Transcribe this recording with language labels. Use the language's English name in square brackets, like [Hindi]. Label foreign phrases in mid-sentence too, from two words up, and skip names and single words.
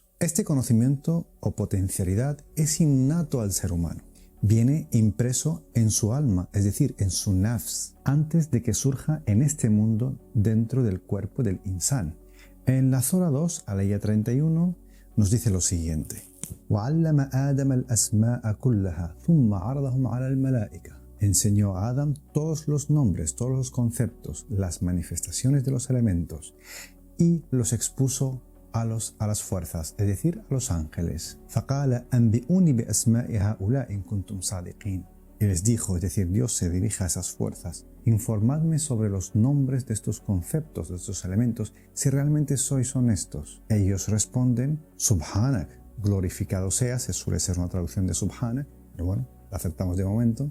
[Spanish] Este conocimiento o potencialidad es innato al ser humano. Viene impreso en su alma, es decir, en su nafs, antes de que surja en este mundo dentro del cuerpo del insan. En la Sura 2, aleya 31, nos dice lo siguiente: [Arabic] وَعَلَّمَ آدَمَ الْأَسْمَاءَ كُلَّهَا ثُمَّ عَرَضَهُمْ عَلَى الْمَلَائِكَةِ. [Spanish] Enseñó a Adán todos los nombres, todos los conceptos, las manifestaciones de los elementos y los expuso a las fuerzas, es decir, a los ángeles. [Arabic] فَقَالَ أَنْبِئُونِي بِأَسْمَاءِ هَؤُلَاءِ إِن كُنتُمْ صَادِقِينَ. [Spanish] Y les dijo, es decir, Dios se dirige a esas fuerzas: informadme sobre los nombres de estos conceptos, de estos elementos, si realmente sois honestos. Ellos responden: Subhanak, glorificado seas, suele ser una traducción de Subhanak, pero bueno, la aceptamos de momento.